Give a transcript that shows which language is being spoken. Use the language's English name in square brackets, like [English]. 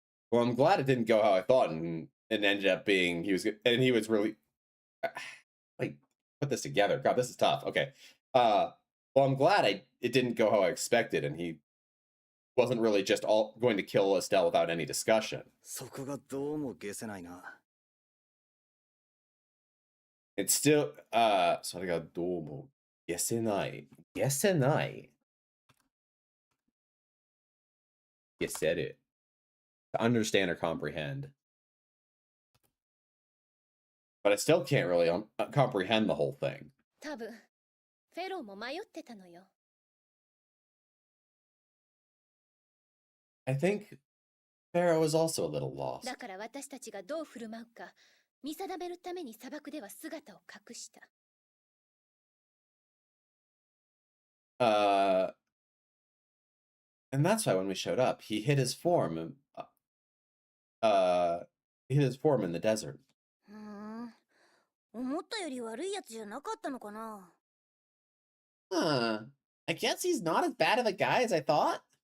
[English] Well, I'm glad it didn't go how I thought, and it ended up being he was really. Like, put this together. God, this is tough. Okay. Well, I'm glad it didn't go how I expected, and he wasn't really just all going to kill Estelle without any discussion. [Japanese] そこがどうも消せないな。 [English] It's still, [Japanese] それがどうも消せない。消せない。消せる。 [English] To understand or comprehend. But I still can't really comprehend the whole thing. [Japanese] 多分フェローも迷ってたのよ。 [English] I think Pharaoh was also a little lost. [Japanese] だから私たちがどう振る舞うか見定めるために砂漠では姿を隠した。 [English] And that's why when we showed up, he hid his form. He hid his form in the desert. [Japanese] 思ったより悪いやつじゃなかったのかな。 [English] I guess he's not as bad of a guy as I thought.